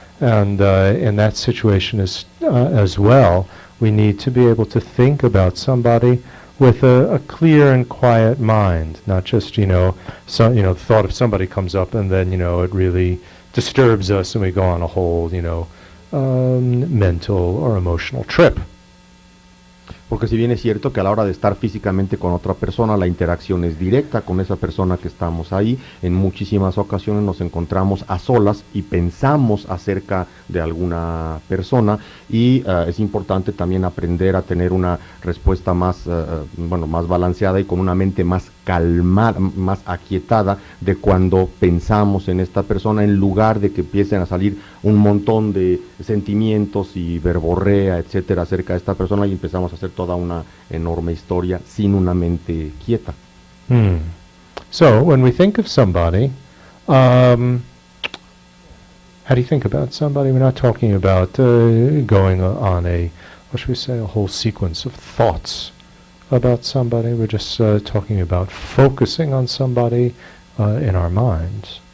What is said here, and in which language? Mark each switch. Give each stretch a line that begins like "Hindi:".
English: And in that situation as well, we need to be able to think about somebody with a clear and quiet mind, not just, the thought of somebody comes up and then, it really disturbs us and we go on a whole, mental or emotional trip.
Spanish: Porque si bien es cierto que a la hora de estar físicamente con otra persona, la interacción es directa con esa persona que estamos ahí, en muchísimas ocasiones nos encontramos a solas y pensamos acerca de alguna persona y es importante también aprender a tener una respuesta más balanceada y con una mente más calmada, más aquietada de cuando pensamos en esta persona, en lugar de que empiecen a salir un montón de sentimientos y verborrea, etcétera, acerca de esta persona y empezamos a hacer toda una enorme historia sin una mente quieta.
English: So, when we think of somebody, how do you think about somebody? We're not talking about going on a whole sequence of thoughts about somebody. We're just talking about focusing on somebody in our minds.